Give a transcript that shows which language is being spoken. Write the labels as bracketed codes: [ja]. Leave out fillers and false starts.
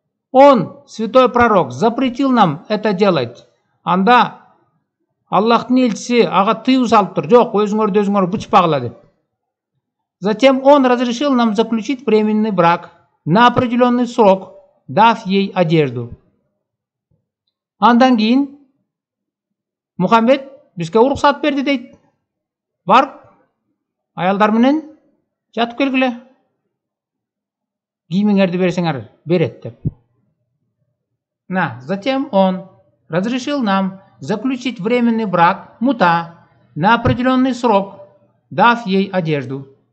[ru] Он, святой пророк, запретил нам это делать. [ky] Анда Аллахтын элчиси ага тыюу салып тур. Жок, өзүңөр бычпагыла деп. [ru] Затем он разрешил нам заключить временный брак на определенный срок, дав ей одежду. [ky] Андан кийин Мухаммед бизге уруксат берди дейт. Барып аялдар менен жатып келгиле. Кийимиңерди берсеңер берет деп. [ru] Затем он разрешил нам заключить временный брак, мута, на определенный срок, дав ей одежду.